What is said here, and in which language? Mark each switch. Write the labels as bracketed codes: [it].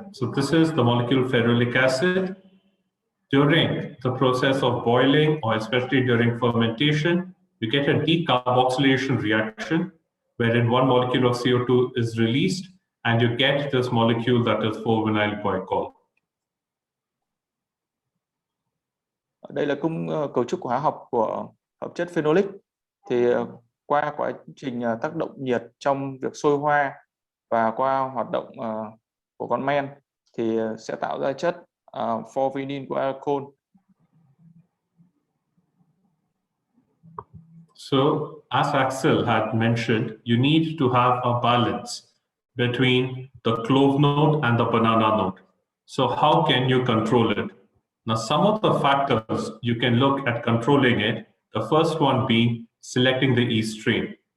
[en] So this is the molecule ferulic acid. During the process of boiling, or especially during fermentation, you get a decarboxylation reaction, wherein one molecule of CO2 is released, and you get this molecule that is 4-vinyl glycol. [vi] Đây là cấu trúc hóa học của hợp chất phenolic. Thì qua quá trình tác động nhiệt trong việc sôi hoa và qua hoạt động của con men thì sẽ tạo ra chất 4-vinyl glycol. [en] So, as Axel had mentioned, you need to have a balance between the clove note and the banana note. So how can you control it? Now, some of the factors you can look at controlling it, the first one being selecting the yeast strain.